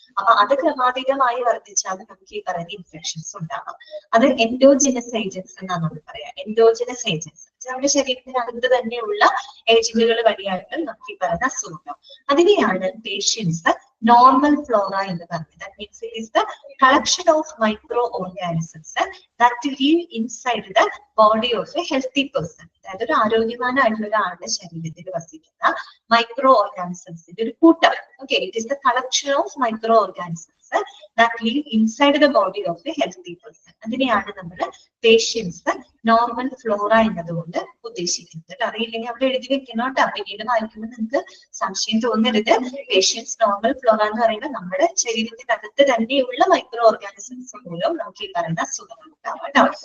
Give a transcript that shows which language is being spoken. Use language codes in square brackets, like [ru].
[ml] അപ്പൊ അത് ക്രമാതീതമായി വർദ്ധിച്ചാൽ നമുക്ക് ഈ പറയുന്ന ഇൻഫെക്ഷൻസ് ഉണ്ടാവാം. അത് എൻഡോജിനസ് ഏജൻസ് എന്നാണ് നമ്മൾ പറയാം. എൻഡോജിനസ് ഏജൻസ് നമ്മുടെ ശരീരത്തിനകത്ത് തന്നെയുള്ള ഏജന്റുകൾ വഴിയായിട്ട് നമുക്ക് ഈ പറയുന്ന അസുഖം. അതിനെയാണ് പേഷ്യൻസ് നോർമൽ ഫ്ലോറ എന്ന് പറഞ്ഞത്. [en] That means it is the collection of microorganisms that live inside the body of a healthy person. [ml] അതായത് ഒരു ആരോഗ്യവാനായിട്ടുള്ള ഒരാളുടെ ശരീരത്തിൽ വസിക്കുന്ന മൈക്രോ ഓർഗാനിസംസിന്റെ ഒരു കൂട്ടം. [en] Okay, it is the collection of microorganisms that live inside the body of a healthy person. [ml] അതിനെയാണ് നമ്മൾ patients normal Flora എന്നതുകൊണ്ട് ഉദ്ദേശിക്കുന്നത്. അറിയില്ലെങ്കിൽ അവിടെ എഴുതി വെക്കണം കേട്ടോ, പിന്നീട് വായിക്കുമ്പോൾ നിങ്ങൾക്ക് സംശയം തോന്നരുത്. പേഷ്യൻസ് നോർമൽ ഫ്ലോറ എന്ന് പറയുന്നത് നമ്മുടെ ശരീരത്തിനകത്ത് തന്നെയുള്ള മൈക്രോ ഓർഗാനിസംസ് മൂലം നമുക്ക് ഈ പറയുന്ന അസുഖങ്ങൾ ഉണ്ടാവും കേട്ടോ.